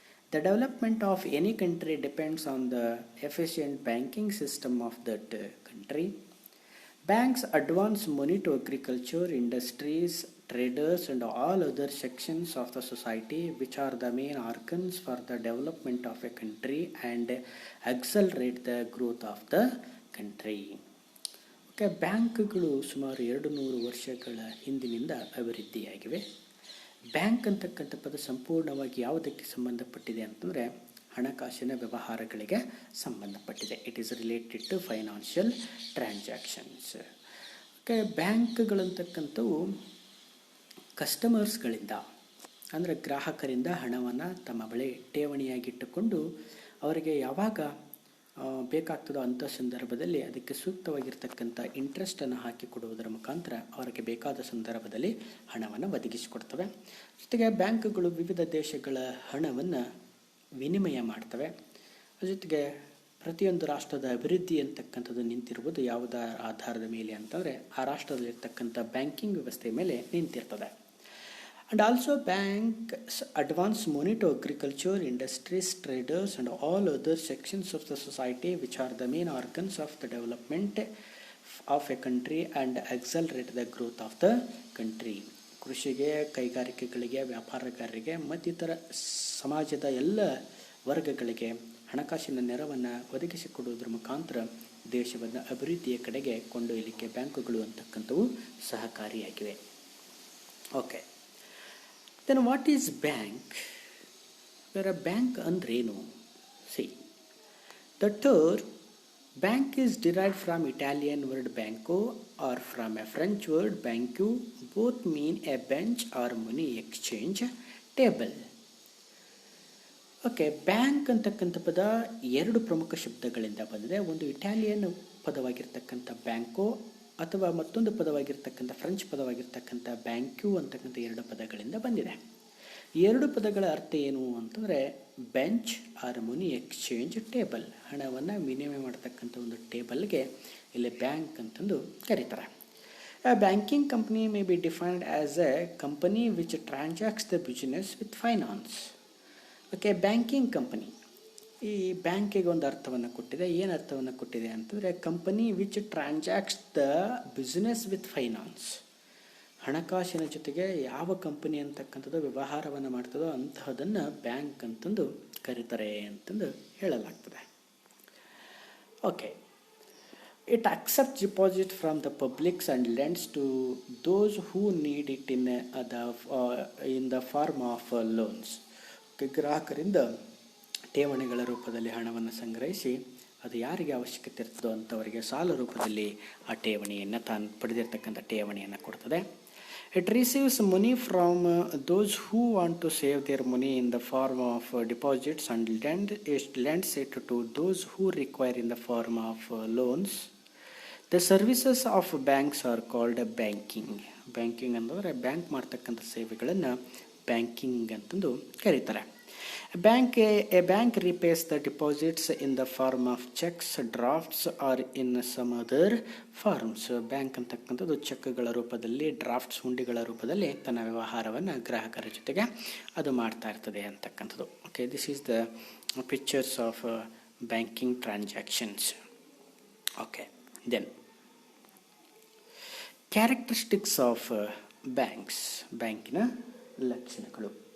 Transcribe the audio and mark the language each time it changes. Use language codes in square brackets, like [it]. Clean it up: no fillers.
[en] The development of any country depends on the efficient banking system of that country. Banks advance money to agriculture, industries, traders and all other sections of the society which are the main organs for the development of a country and accelerate the growth of the country. [kn] Okay, ಬ್ಯಾಂಕ್ಗಳು ಸುಮಾರು 200 ವರ್ಷಗಳ ಹಿಂದಿನಿಂದ ಅಭಿವೃದ್ಧಿಯಾಗಿವೆ. Bank ಅಂತಕ್ಕಂಥ ಪದ ಸಂಪೂರ್ಣವಾಗಿ ಯಾವುದಕ್ಕೆ ಸಂಬಂಧಪಟ್ಟಿದೆ ಅಂತಂದರೆ ಹಣಕಾಸಿನ ವ್ಯವಹಾರಗಳಿಗೆ ಸಂಬಂಧಪಟ್ಟಿದೆ. [en] It is related to financial transactions. [kn] Okay, ಬ್ಯಾಂಕ್ಗಳಂತಕ್ಕಂಥವು ಕಸ್ಟಮರ್ಸ್ಗಳಿಂದ ಅಂದರೆ ಗ್ರಾಹಕರಿಂದ ಹಣವನ್ನು ತಮ್ಮ ಬಳಿ ಠೇವಣಿಯಾಗಿಟ್ಟುಕೊಂಡು ಅವರಿಗೆ ಯಾವಾಗ ಬೇಕಾಗ್ತದೋ ಅಂಥ ಸಂದರ್ಭದಲ್ಲಿ ಅದಕ್ಕೆ ಸೂಕ್ತವಾಗಿರ್ತಕ್ಕಂಥ ಇಂಟ್ರೆಸ್ಟನ್ನು ಹಾಕಿಕೊಡುವುದರ ಮುಖಾಂತರ ಅವರಿಗೆ ಬೇಕಾದ ಸಂದರ್ಭದಲ್ಲಿ ಹಣವನ್ನು ಒದಗಿಸಿಕೊಡ್ತವೆ. ಜೊತೆಗೆ ಬ್ಯಾಂಕ್ಗಳು ವಿವಿಧ ದೇಶಗಳ ಹಣವನ್ನು ವಿನಿಮಯ ಮಾಡ್ತವೆ. ಜೊತೆಗೆ ಪ್ರತಿಯೊಂದು ರಾಷ್ಟ್ರದ ಅಭಿವೃದ್ಧಿ ಅಂತಕ್ಕಂಥದ್ದು ನಿಂತಿರುವುದು ಯಾವುದರ ಆಧಾರದ ಮೇಲೆ ಅಂತಂದರೆ ಆ ರಾಷ್ಟ್ರದಲ್ಲಿರ್ತಕ್ಕಂಥ ಬ್ಯಾಂಕಿಂಗ್ ವ್ಯವಸ್ಥೆ ಮೇಲೆ ನಿಂತಿರ್ತದೆ. [en] And also banks advance money to agriculture, industries, traders and all other sections of the society which are the main organs of the development of a country and accelerate the growth of the country. [kn] ಕೃಷಿಗೆ, ಕೈಗಾರಿಕೆಗಳಿಗೆ, ವ್ಯಾಪಾರಗಾರರಿಗೆ ಮತ್ತಿತರ ಸಮಾಜದ ಎಲ್ಲ ವರ್ಗಗಳಿಗೆ ಹಣಕಾಸಿನ ನೆರವನ್ನು ಒದಗಿಸಿಕೊಡುವುದರ ಮುಖಾಂತರ ದೇಶವನ್ನು ಅಭಿವೃದ್ಧಿಯ ಕಡೆಗೆ ಕೊಂಡೊಯ್ಯಲಿಕ್ಕೆ ಬ್ಯಾಂಕುಗಳು ಅಂತಕ್ಕಂಥವು ಸಹಕಾರಿಯಾಗಿವೆ. [en] Okay, then what is bank? Where a bank [kn] ಅಂದ್ರೇನು? [en] See, the term bank is derived from Italian word banco or from a French word banco. Both mean a bench or money exchange table. [kn] Okay, bank ಅಂತಕ್ಕಂಥ ಪದ ಎರಡು ಪ್ರಮುಖ ಶಬ್ದಗಳಿಂದ ಬಂದಿದೆ. ಒಂದು Italian ಪದವಾಗಿರ್ತಕ್ಕಂಥ ಬ್ಯಾಂಕೋ ಅಥವಾ ಮತ್ತೊಂದು ಪದವಾಗಿರ್ತಕ್ಕಂಥ ಫ್ರೆಂಚ್ ಪದವಾಗಿರ್ತಕ್ಕಂಥ ಬ್ಯಾಂಕ್ಯೂ ಅಂತಕ್ಕಂಥ ಎರಡು ಪದಗಳಿಂದ ಬಂದಿದೆ. ಎರಡು ಪದಗಳ ಅರ್ಥ ಏನು ಅಂತಂದರೆ [en] bench or money exchange table, [kn] ಹಣವನ್ನು ವಿನಿಮಯ ಮಾಡತಕ್ಕಂಥ ಒಂದು ಟೇಬಲ್ಗೆ ಇಲ್ಲಿ ಬ್ಯಾಂಕ್ ಅಂತಂದು ಕರೀತಾರೆ. [en] A banking company may be defined as a company which transacts the business with finance. [kn] Okay, banking company ಈ ಬ್ಯಾಂಕಿಗೆ ಒಂದು ಅರ್ಥವನ್ನು ಕೊಟ್ಟಿದೆ. ಏನು ಅರ್ಥವನ್ನು ಕೊಟ್ಟಿದೆ ಅಂತಂದರೆ [en] company which transacts the business with finance, [kn] ಹಣಕಾಸಿನ ಜೊತೆಗೆ ಯಾವ ಕಂಪನಿ ಅಂತಕ್ಕಂಥದ್ದು ವ್ಯವಹಾರವನ್ನು ಮಾಡ್ತದೋ ಅಂತಹದನ್ನು ಬ್ಯಾಂಕ್ ಅಂತಂದು ಕರೀತಾರೆ ಅಂತಂದು ಹೇಳಲಾಗ್ತದೆ. [en] Okay, it accepts deposit from the publics and lends to those who need it in the form of loans. [kn] ಗ್ರಾಹಕರಿಂದ ಠೇವಣಿಗಳ ರೂಪದಲ್ಲಿ ಹಣವನ್ನು ಸಂಗ್ರಹಿಸಿ ಅದು ಯಾರಿಗೆ ಅವಶ್ಯಕತೆ ಇರ್ತದೋ ಅಂಥವರಿಗೆ ಸಾಲ ರೂಪದಲ್ಲಿ ಆ ಠೇವಣಿಯನ್ನು ತಾನು ಪಡೆದಿರ್ತಕ್ಕಂಥ ಠೇವಣಿಯನ್ನು ಕೊಡ್ತದೆ. [en] It receives money from those who want to save their money in the form of deposits and lends it to those who require in the form of loans. The services of banks are called banking. [kn] Banking ಅಂದರೆ bank ಮಾಡ್ತಕ್ಕಂಥ ಸೇವೆಗಳನ್ನು banking ಅಂತಂದು ಕರೀತಾರೆ. [en] A bank repays the deposits in the form of checks, drafts or in some other forms. [kn] Bank ಅಂತಕ್ಕಂಥದ್ದು ಚೆಕ್ಗಳ ರೂಪದಲ್ಲಿ, drafts, ಹುಂಡಿಗಳ ರೂಪದಲ್ಲಿ ತನ್ನ ವ್ಯವಹಾರವನ್ನು ಗ್ರಾಹಕರ ಜೊತೆಗೆ ಅದು ಮಾಡ್ತಾ ಇರ್ತದೆ ಅಂತಕ್ಕಂಥದ್ದು. [en] Okay, this is the pictures of banking transactions. Okay, then characteristics of banks, [kn] ಬ್ಯಾಂಕಿನ ಲಕ್ಷಣಗಳು.